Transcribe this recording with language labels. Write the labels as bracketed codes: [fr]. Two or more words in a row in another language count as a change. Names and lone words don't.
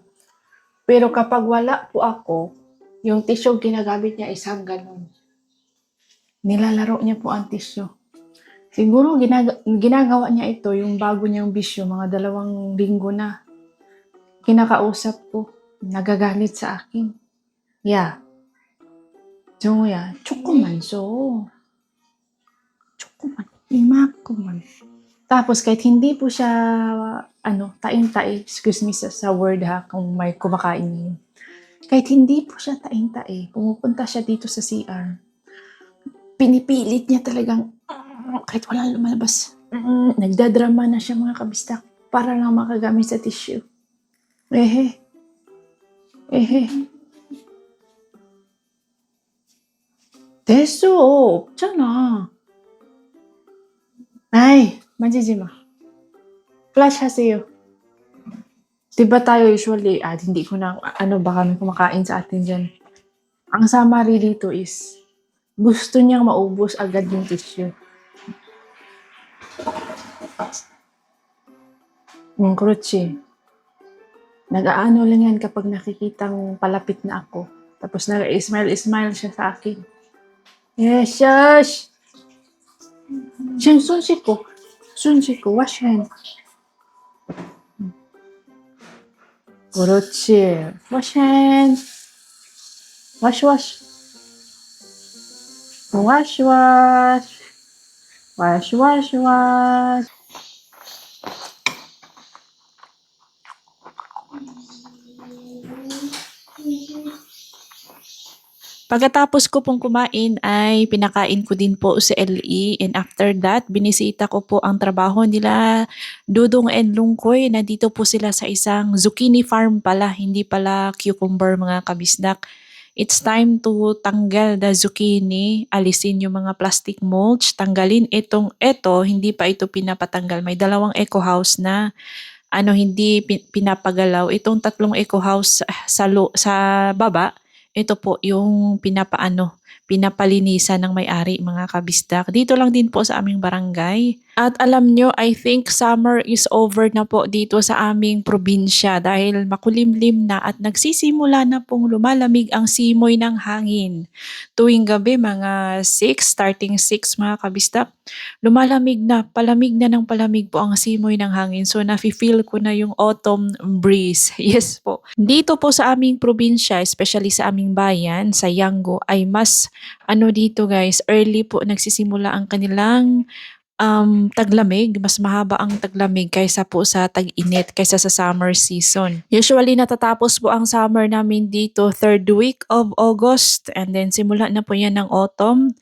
[tl] Pero kapag wala po ako, yung tissue ginagamit niya isang ganun. Nilalaro niya po ang tissue. Siguro ginagawa niya ito yung bago niyang bisyo, mga 2 linggo na. Kinakausap ko, nagagalit sa akin. [en] Yeah. [ko] 정우야, 조금만 줘. 조금만, 이만큼만. [tl] Tapos kahit hindi po siya, taing-tai, [en] excuse me [tl] sa word ha, kung may kumakain yun. Kahit hindi po siya taing-tai, pumupunta siya dito sa CR. Pinipilit niya talagang, kahit wala lumalabas, nagdadrama na siya mga kabistak para lang makagamit sa tissue. [ko] Ehe. 됐어, 없잖아. Ay, manjiji ma. Flash haseyo. [tl] Diba tayo usually, hindi ko na, baka may kumakain sa atin dyan. Ang summary dito is, gusto niyang maubos agad yung tissue. Kruchi. Nag-aano lang yan kapag nakikitang palapit na ako. Tapos nag-smile siya sa akin. [en] Yes, shush! [ko] 지금 손 씻고, [en] wash hand. [ko] 그렇지. [en] wash hand. wash. wash. [tl] Pagkatapos ko pong kumain ay pinakain ko din po si LE, [en] and after that [tl] binisita ko po ang trabaho nila Dudong and Lungkoy. Nandito po sila sa isang zucchini farm pala, hindi pala cucumber mga kabisdak. [en] It's time to tanggal the zucchini, [tl] alisin yung mga [en] plastic mulch, [tl] tanggalin ito, hindi pa ito pinapatanggal. May 2 [en] eco house [tl] na hindi pinapagalaw. Itong 3 [en] eco house [tl] sa baba, ito po yung pinapalinisan ng may-ari mga kabisdak. Dito lang din po sa aming barangay. At alam nyo, [en] I think summer is over [tl] na po dito sa aming probinsya dahil makulimlim na at nagsisimula na pong lumalamig ang simoy ng hangin. Tuwing gabi mga 6, starting 6 mga kabisdak, lumalamig na, palamig na ng palamig po ang simoy ng hangin. So nafe-feel ko na yung [en] autumn breeze. [tl] Yes po. Dito po sa aming probinsya, especially sa aming bayan, sa Yango, ay mas dito guys, early po nagsisimula ang kanilang taglamig. Mas mahaba ang taglamig kaysa po sa tag-init, kaysa sa [en] summer season. [tl] Usually natatapos po ang summer namin dito [en] 3rd week of August, and then [tl] simula na po yan ng autumn.